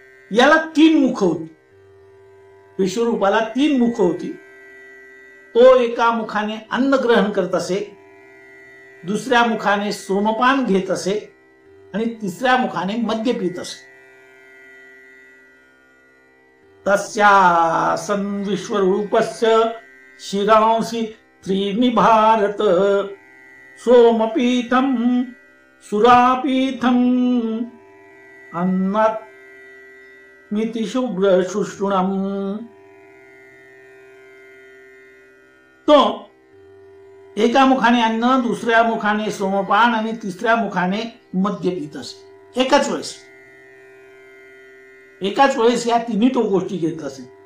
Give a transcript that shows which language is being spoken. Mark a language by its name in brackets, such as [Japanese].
[Marathi] याला 3 मुख होती. विश्वरूपाला 3 मुख होती. तो एका मुखाने अन्न ग्रहण करत असे, दुसऱ्या मुखाने सोमपान घेत असे आणि तिसऱ्या मुखाने मद्य पित असे. [Sanskrit] तस्यासन विश्वरूपस्य शिरांसी त्रीणि भारत सोमपीठम सुरापीठम अन्नात्मिति शुभ्र शुष्णुणम. [Marathi] तो एका मुखाने अन्न, दुसऱ्या मुखाने सोमपान आणि तिसऱ्या मुखाने मद्य पित असे. एकाच वेळेस या तिन्ही तो गोष्टी घेत असे.